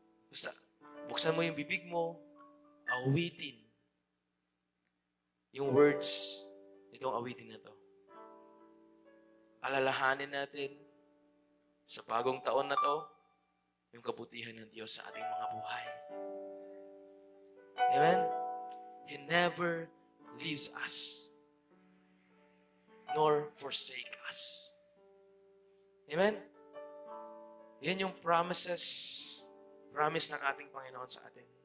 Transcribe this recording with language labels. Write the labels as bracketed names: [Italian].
[Filipino] Basta, buksan mo yung bibig mo, awitin yung words nitong awitin na to. Alalahanin natin sa bagong taon na to, yung kabutihan ng Diyos sa ating mga buhay. Amen? [English] He never leaves us, nor forsake us. Amen? [Filipino] Yan yung promise ng ating Panginoon sa atin.